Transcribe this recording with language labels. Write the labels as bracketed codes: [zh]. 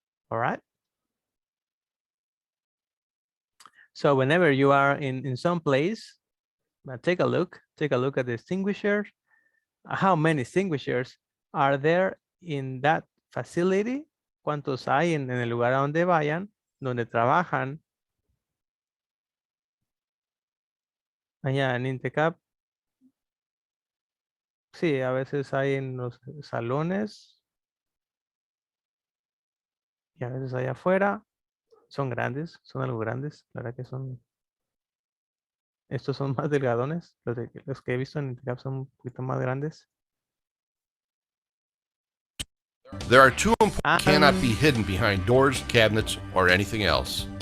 [en] All right, so whenever you are in some place, take a look at the extinguishers. How many extinguishers are there in that facility? [es] ¿Cuántos hay en el lugar a donde vayan, donde trabajan? Allá en Intecap. Sí, a veces hay en los salones. Y a veces allá afuera. Son grandes, son algo grandes. La verdad que son. Estos son más delgadones. Los que he visto en Intecap son un poquito más grandes. [en] There are 2 cannot be hidden behind doors, cabinets, or anything else.